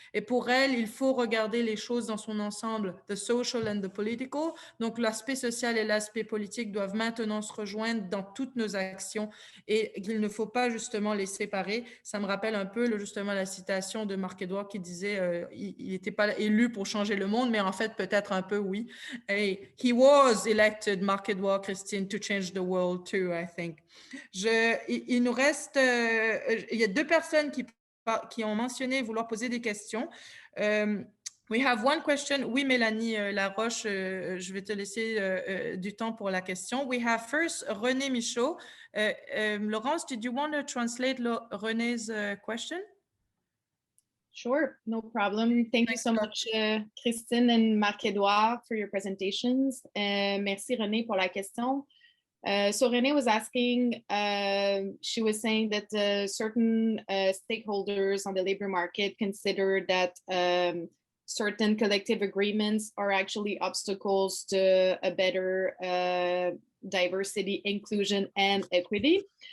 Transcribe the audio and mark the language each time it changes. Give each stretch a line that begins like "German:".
French: Et pour elle, il faut regarder les choses dans son ensemble,
English: the social and the political.
French: Donc, l'aspect social et l'aspect politique doivent maintenant se rejoindre dans toutes nos actions et qu'il ne faut pas justement les séparer. Ça me rappelle un peu justement la citation de Marc-Édouard qui disait il n'était pas élu pour changer le monde, mais en fait, peut-être un peu, oui.
English: Et he was elected, Marc-Édouard, Christine, to change the world too, I think.
French: Il nous reste, il y a deux personnes qui ont mentionné vouloir poser des questions.
English: We have one question.
French: Oui, Mélanie Laroche, je vais te laisser du temps pour la question.
English: We have first René Michaud. Laurence, did you want to translate René's question? Sure, no problem. Thank you so much, Christine and Marc-Edouard, for your presentations.
French: Merci, René, pour la question.
English: So René was asking, she was saying that certain stakeholders on the labor market consider that certain collective agreements are actually obstacles to a better diversity, inclusion, and equity.